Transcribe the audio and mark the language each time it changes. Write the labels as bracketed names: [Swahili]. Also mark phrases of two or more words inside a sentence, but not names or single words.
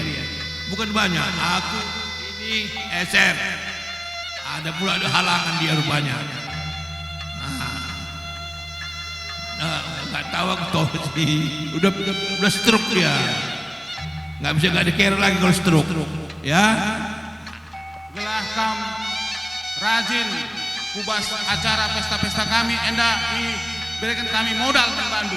[Indonesian] Bukan banyak. Aku ini Eser. Ada pula ada halangan dia rupanya. Nggak tahu aku tahu sih. Udah stroke dia. Nggak bisa nggak dikira lagi kalau stroke. Ya. [Batak Karo] Gelah kam rajin kubas acara pesta-pesta kami enda [Indonesian] berikan kami modal membantu.